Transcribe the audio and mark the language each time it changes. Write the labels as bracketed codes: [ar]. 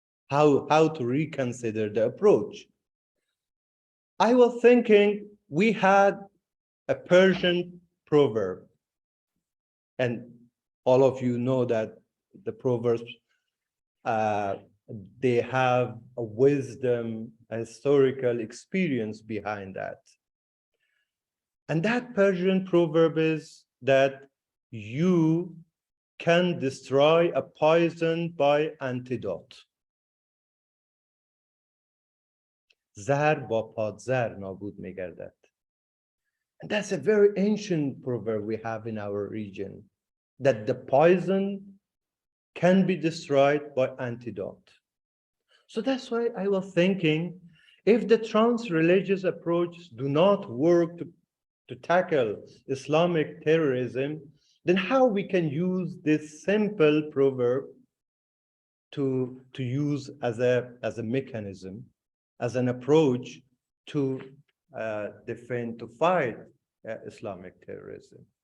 [en] How to reconsider the approach? I was thinking we had a Persian proverb, and all of you know that the proverbs, they have a wisdom, a historical experience behind that. And that Persian proverb is that you can destroy a poison by antidote. [fa] زهر با پادزهر نابود می‌گردد. [en] And that's a very ancient proverb we have in our region, that the poison can be destroyed by antidote. So that's why I was thinking, if the trans-religious approach do not work to tackle Islamic terrorism, then how we can use this simple proverb to use as a mechanism, as an approach to defend, to fight Islamic terrorism.